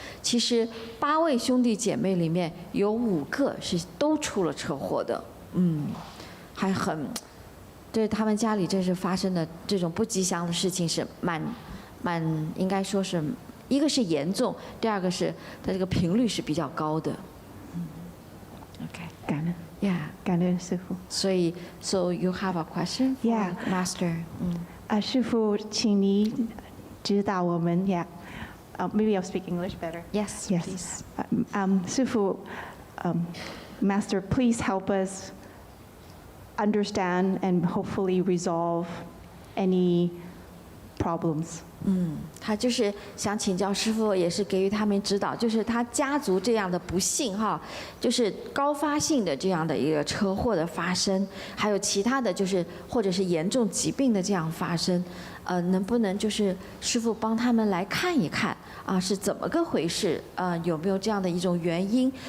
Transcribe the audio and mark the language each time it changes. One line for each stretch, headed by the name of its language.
Chinese: 其实8位兄弟姐妹里面有5个是都出了车祸的，还很，对他们家里这是发生的这种不吉祥的事情是蛮应该说是一个是严重，第2个是它这个频率是比较高的。
English: OK，
Chinese: 感恩。
English: Yeah，
Chinese: 感恩师父。所以
English: ，So you have a question for Yeah. Master？
Chinese: 师父，请你指导我们。
English: Yeah. Maybe I'll speak English better. Yes, please. 师父，Master, please help us understand and hopefully resolve any problems.
Chinese: 他就是想请教师父，也是给予他们指导，就是他家族这样的不幸就是高发性的这样的一个车祸的发生，还有其他的就是或者是严重疾病的这样发生，能不能就是师父帮他们来看一看是怎么个回事，有没有这样的一种原因？